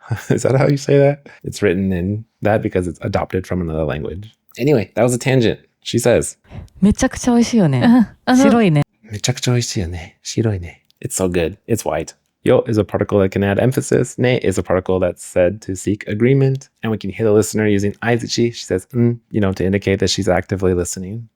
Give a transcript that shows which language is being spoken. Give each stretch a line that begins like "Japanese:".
English: Is that how you say that? It's written in that because it's adopted from another language. Anyway, that was a tangent. She says,
Japanese: めちゃくちゃ美味しいよね。白いね。めちゃくちゃ美味しいよね。白いね.
English: It's so good. It's white. Yo is a particle that can add emphasis. Ne is a particle that's said to seek agreement. And we can hear the listener using aizuchi. She says, to indicate that she's actively listening.